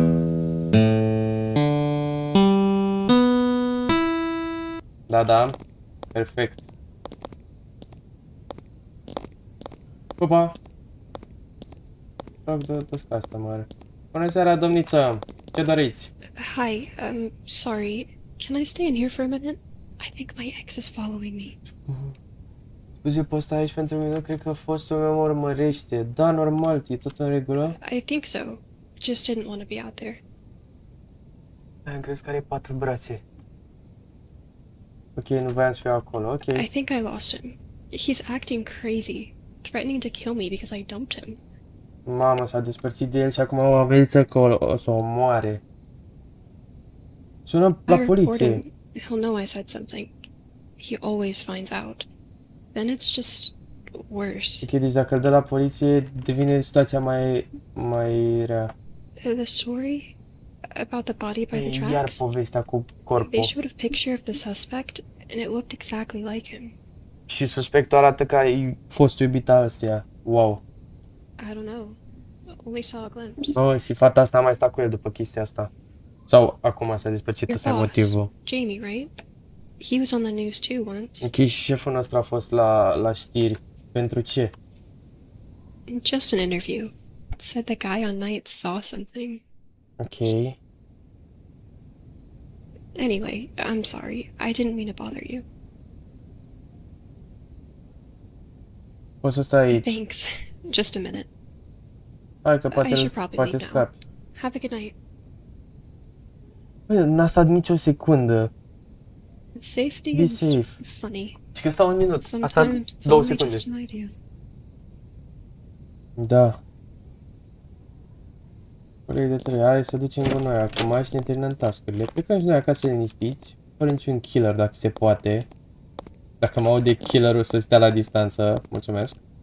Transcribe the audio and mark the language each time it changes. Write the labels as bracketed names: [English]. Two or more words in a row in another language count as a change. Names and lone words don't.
[Romanian] Da. Perfect. Opa. Dă-ți customer. Bună seara, domniță. Ce doriți? [English] Hi, sorry. Can I stay in here for a minute? I think my ex is following me. [Romanian] Scuze, poți sta aici pentru mine? Cred că fostul meu mă urmărește. Da, normal, e tot în regulă? [English] I think so. Just didn't want to be out there. [Romanian] Am crezut că are 4 brațe. Ok, nu voiam să fiu acolo, ok. [English] I think I lost him. He's acting crazy, threatening to kill me because I dumped him. [Romanian] Mama s-a despărțit de el și acum o amenință că o să o omoare. Sună [English] I [Romanian] la [English] report [Romanian] poliție. [English] him. He'll know I said something. He always finds out. Then it's just worse. [Romanian] Ok, deci dacă îl dă la poliție, devine situația mai rea. [English] The story about the body by the [Romanian] Iar [English] tracks? [Romanian] povestea cu [English] They [Romanian] corpul. [English] showed a picture of the suspect, and it looked exactly like him. [Romanian] Și suspectul arată ca fostul iubita ăsteia. [English] Wow. I don't know. Only saw a glimpse. [Romanian] Oh, și fata asta a mai stat cu el după chestia asta. Sau acum s-a despărțit, [English] Your [Romanian] ăsta e [English] boss, [Romanian] motivul. [English] Jamie, right? He was on the news too once. [Romanian] Ok, și șeful nostru a fost la știri. Pentru ce? [English] Just an interview. Said the guy on night saw something. Ok. Anyway, I'm sorry. I didn't mean to bother you. [Romanian] Poți să stai aici. [English] Thanks. Just a minute. [Romanian] Hai că [English] I should probably [Romanian] poate [English] leave now. [Romanian] scapi. [English] Have a good night. [Romanian] Bă, n-a stat nicio secundă. [English] Safety Be is safe. funny. [Romanian] Și că stau un minut. A stat [English] Sometimes it's [Romanian] 2 [English] only [Romanian] secunde. [English] just an idea. [Romanian] Da. Coleg de 3, hai să ducem gunoi acum și ne terminăm task-urile. Plecăm și noi acasă liniștiți, fără niciun killer dacă se poate. Dacă mă aude killerul să stea la distanță, mulțumesc.